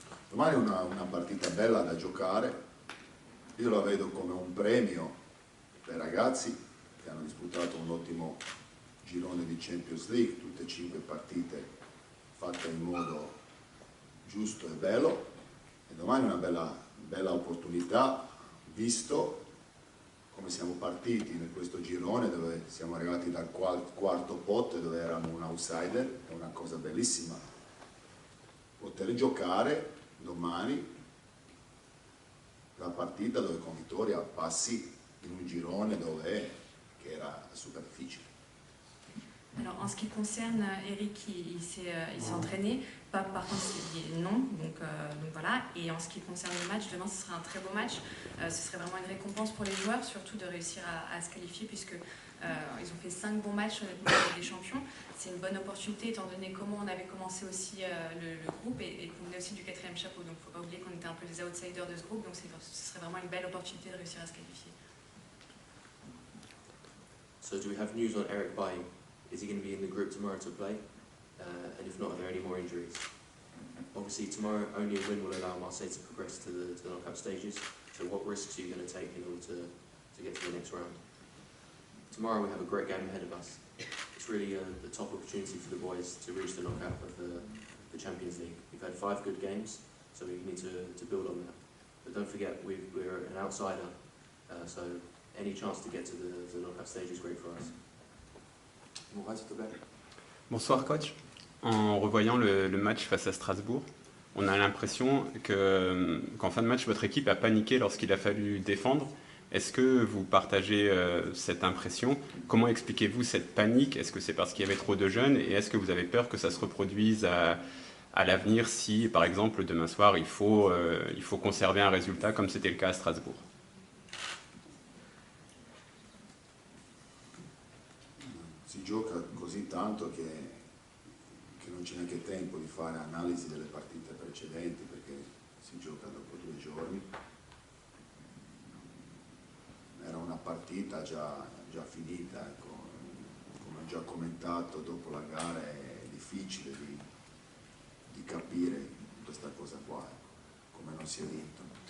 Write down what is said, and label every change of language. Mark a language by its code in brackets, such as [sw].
[it] Domani è una partita bella da giocare, io la vedo come un premio per i ragazzi che hanno disputato un ottimo girone di Champions League, tutte e 5 partite fatte in modo giusto e bello, e domani è una bella opportunità, visto come siamo partiti in questo girone dove siamo arrivati dal quarto posto dove eravamo un outsider. È una cosa bellissima poter giocare domani la partita dove con vittoria passi in un girone che era super difficile. [fr] Alors en ce qui concerne Eric, il s'est entraîné, Pape par contre s'est dit non, donc voilà. Et en ce qui concerne le match, demain ce sera un très beau match, ce serait vraiment une récompense pour les joueurs, surtout de réussir à se qualifier puisque ils ont fait 5 bons matchs honnêtement avec des champions. C'est une bonne opportunité étant donné comment on avait commencé aussi le groupe et qu'on venait aussi du 4e chapeau, donc il ne faut pas oublier qu'on était un peu les outsiders de ce groupe, donc ce serait vraiment une belle opportunité de réussir à se qualifier. [en] So do we have news on Eric Bailly? Is he going to be in the group tomorrow to play? And if not, are there any more injuries? Obviously, tomorrow only a win will allow Marseille to progress to the knockout stages. So what risks are you going to take in order to get to the next round? Tomorrow we have a great game ahead of us. It's really the top opportunity for the boys to reach the knockout of the Champions League. We've had 5 good games, so we need to build on that. But don't forget, we're an outsider, so any chance to get to the knockout stage is great for us. [fr] Bonsoir coach. En revoyant le match face à Strasbourg, on a l'impression qu'en fin de match, votre équipe a paniqué lorsqu'il a fallu défendre. Est-ce que vous partagez cette impression? Comment expliquez-vous cette panique? Est-ce que c'est parce qu'il y avait trop de jeunes? Et est-ce que vous avez peur que ça se reproduise à l'avenir si, par exemple, demain soir, il faut conserver un résultat comme c'était le cas à Strasbourg? [it] Si gioca così tanto che non c'è neanche tempo di fare analisi delle partite precedenti perché si gioca dopo 2 giorni. Era una partita già finita, ecco. Come ho già commentato dopo la gara è difficile di capire questa cosa qua, ecco, come non si è vinto.